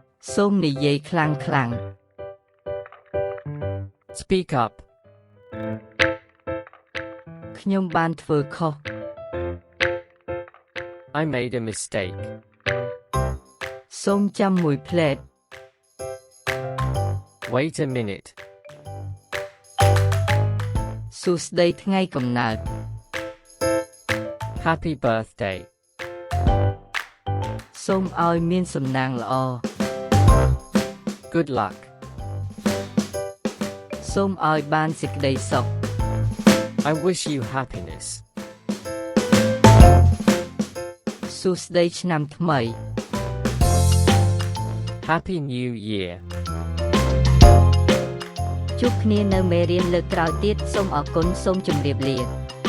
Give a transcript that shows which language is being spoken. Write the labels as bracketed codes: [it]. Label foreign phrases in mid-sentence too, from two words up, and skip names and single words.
[km] សូមនិយាយខ្លាំងៗ [en] Speak up. [km] ខ្ញុំបានធ្វើខុស [en] I made a mistake. [km] សូមចាំមួយភ្លែត [en] Wait a minute. [km] សួស្តីថ្ងៃកំណើត [en] Happy birthday. [km] សូមឲ្យមានសំណាងល្អ [en] Good luck. [km] សូមឲ្យបានសេចក្តីសុខ [en] I wish you happiness. [km] សួស្តីឆ្នាំថ្មី [en] Happy New Year. [km] ជួបគ្នានៅមេរៀនលើកក្រោយទៀតសូមអរគុណសូមជម្រាបលា